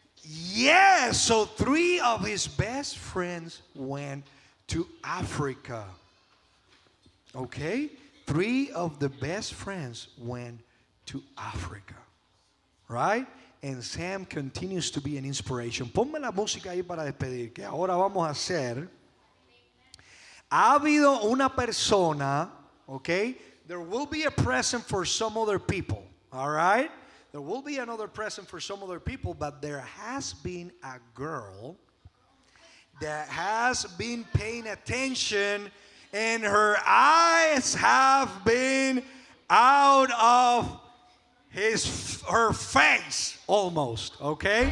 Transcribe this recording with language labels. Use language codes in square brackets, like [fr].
[en] Yes, so 3 of his best friends went to Africa. Okay? 3 of the best friends went to Africa. Right? And Sam continues to be an inspiration. [es] Ponme la música ahí para despedir, que ahora vamos a hacer. Ha habido una persona, okay? [en] There will be a present for some other people, all right? There will be another present for some other people, but there has been a girl that has been paying attention, and her eyes have been out of her face almost, okay?